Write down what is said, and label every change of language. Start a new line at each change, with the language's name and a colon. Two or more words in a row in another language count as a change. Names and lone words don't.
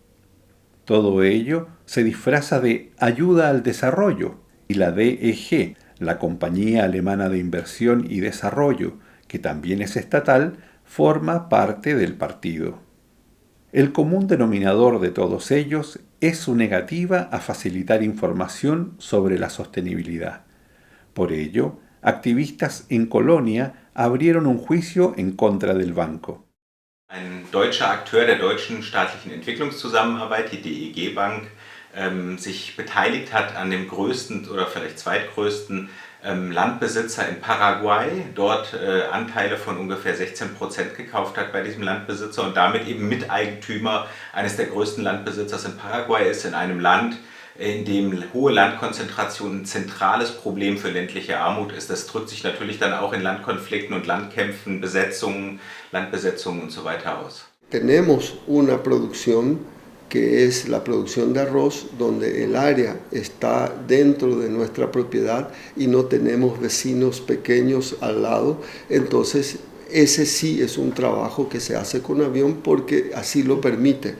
Spanish: Todo ello se disfraza de ayuda al desarrollo y la DEG, la Compañía Alemana de Inversión y Desarrollo, que también es estatal, forma parte del partido. El común denominador de todos ellos es su negativa a facilitar información sobre la sostenibilidad. Por ello, activistas en Colonia abrieron un juicio en contra del banco.
German: Ein deutscher Akteur der deutschen staatlichen Entwicklungszusammenarbeit, die DEG Bank, sich beteiligt hat an dem größten oder vielleicht zweitgrößten Landbesitzer in Paraguay, dort Anteile von ungefähr 16% gekauft hat bei diesem Landbesitzer und damit eben Miteigentümer eines der größten Landbesitzers in Paraguay ist, in einem Land, in dem hohe Landkonzentration ein zentrales Problem für ländliche Armut ist. Das drückt sich natürlich dann auch in Landkonflikten und Landkämpfen, Besetzungen, Landbesetzungen und so weiter aus.
Spanish: Tenemos una producción que es la producción de arroz, donde el área está dentro de nuestra propiedad y no tenemos vecinos pequeños al lado. Entonces, ese sí es un trabajo que se hace con avión porque así lo permite.